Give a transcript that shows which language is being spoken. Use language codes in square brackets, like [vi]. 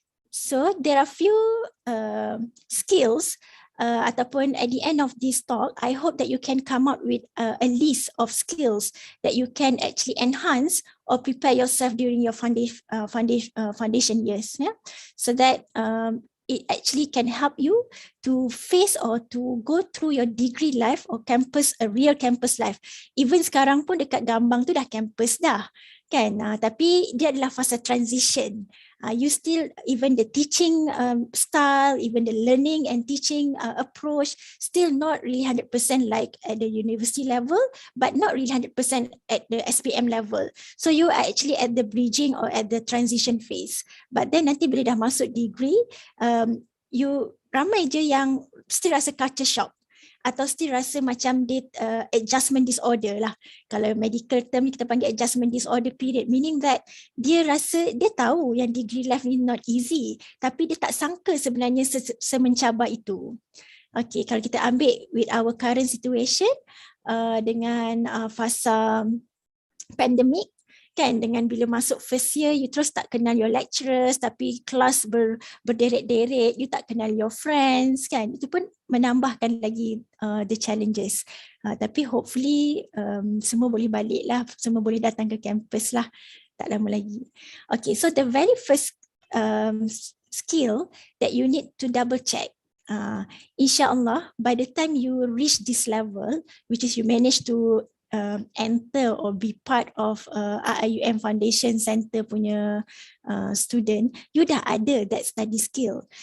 [en] So there are few skills ataupun at the end of this talk, I hope that you can come up with a list of skills that you can actually enhance or prepare yourself during your foundation years. So that it actually can help you to face or to go through your degree life or campus, a real campus life. [ms] Even sekarang pun dekat Gambang tu dah campus dah, kan? Tapi dia adalah fasa transition. [en] You still, even the teaching style, even the learning and teaching approach, still not really 100% like at the university level, but not really 100% at the SPM level. So you are actually at the bridging or at the transition phase. But then [ms] nanti bila dah masuk degree, you ramai je yang still rasa culture shock, atau still rasa macam dia adjustment disorder lah. Kalau medical term ni kita panggil adjustment disorder period, meaning that dia rasa, dia tahu yang degree life ni [en] not easy, [ms] tapi dia tak sangka sebenarnya semencabar itu. Okay, kalau kita ambil [en] with our current situation [ms] dengan fasa pandemic, kan, dengan bila masuk first year, you terus tak kenal your lecturers, tapi kelas berderet-deret, you tak kenal your friends, kan, itu pun menambahkan lagi the challenges. Tapi hopefully semua boleh balik lah, semua boleh datang ke campus lah, tak lama lagi. [en] Okay, so the very first skill that you need to double check InsyaAllah, by the time you reach this level, which is you manage to enter or be part of RIUM Foundation Center punya student, [ms] you dah ada [en] that study skill.